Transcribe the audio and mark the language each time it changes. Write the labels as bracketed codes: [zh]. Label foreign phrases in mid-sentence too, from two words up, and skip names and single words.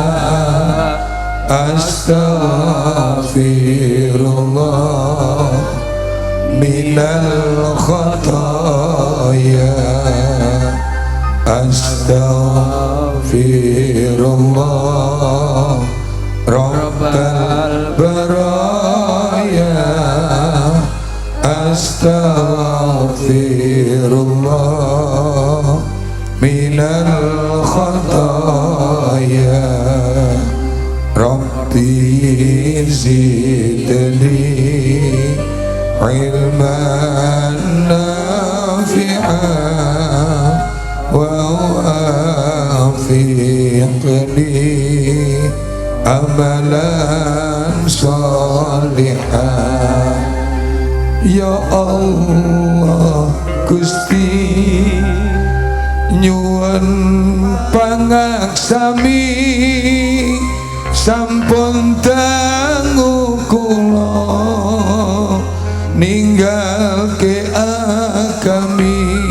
[ar] أستغفر الله من الخطايا أستغفر الله رب البرايا أستغفر الله من الخطايا, رب زدني علما نافعا ووفقني عملا صالحا. [jv] Ya Allah Gusti nyuwun pangaksami sampun dangu kula ninggalke agami